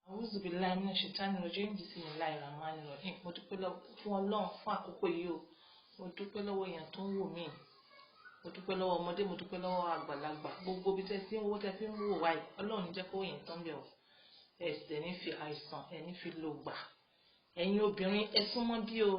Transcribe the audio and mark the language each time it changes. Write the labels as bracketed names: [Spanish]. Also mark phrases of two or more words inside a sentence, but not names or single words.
[Arabic] أعوذ بالله من الشيطان الرجيم. بسم الله الرحمن الرحيم. [Yoruba] Mo dúpẹ́ fún Ọlọ́run fún àkókò yìí o. Mo dúpẹ́ lọ́wọ́ èèyàn tó ń wò mí. Mo dúpẹ́ lọ́wọ́ ọmọdé, mo dúpẹ́ lọ́wọ́ àgbàlagbà. Gbogbo bí tẹ́ tí ń wò tẹ́ fi ń wò wáyé. Ọlọ́run jẹ́ kó yẹn tán bẹ̀ o. Ẹ sì ní fi àìsàn, ẹ ní fi lò gbà. Ẹ̀yin obìnrin ẹ súnmọ́ bí o.